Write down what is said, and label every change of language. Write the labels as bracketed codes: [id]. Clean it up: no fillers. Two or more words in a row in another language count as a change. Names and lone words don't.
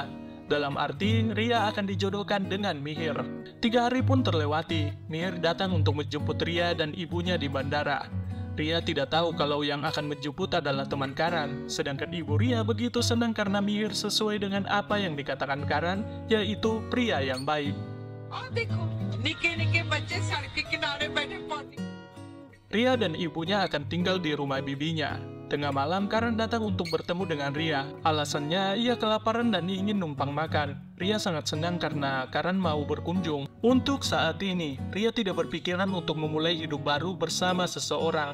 [id] Dalam arti, Ria akan dijodohkan dengan Mihir. 3 hari pun terlewati. Mihir datang untuk menjemput Ria dan ibunya di bandara. Ria tidak tahu kalau yang akan menjemput adalah teman Karan, sedangkan ibu Ria begitu senang karena Mihir sesuai dengan apa yang dikatakan Karan, yaitu pria yang baik. [hi] और देखो निके-निके बच्चे सड़क के किनारे बैठे पानी। [id] Ria dan ibunya akan tinggal di rumah bibinya. Tengah malam, Karan datang untuk bertemu dengan Ria. Alasannya, ia kelaparan dan ingin numpang makan. Ria sangat senang karena Karan mau berkunjung. Untuk saat ini, Ria tidak berpikiran untuk memulai hidup baru bersama seseorang.